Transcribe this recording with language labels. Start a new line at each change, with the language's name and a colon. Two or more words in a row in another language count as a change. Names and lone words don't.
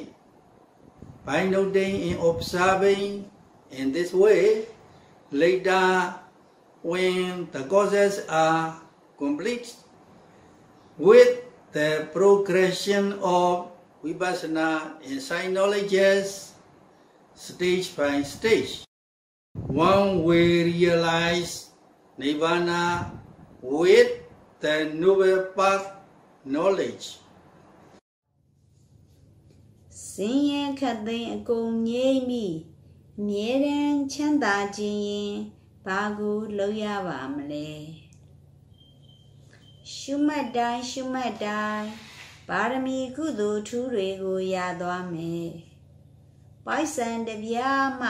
English: By noting and observing in this way, later when the causes are complete, with the progression of Vipassana insight knowledges, stage by stage, one will realize Nirvana with the noble path knowledge.
Burmese: ဆင်းရဲခတ်သိမ်းအကုန်ငြိမ်းပြီးအမြဲတမ်းချမ်းသာခြင်းရင်ဘာကိုလုပ်ရပါမလဲရှု မှတ်တိုင်းရှုမှတ်တိုင်းပါရမီကုသိုလ်ထူးတွေကိုရသွားမယ်ပိုက်ဆံတစ်ပြားမှ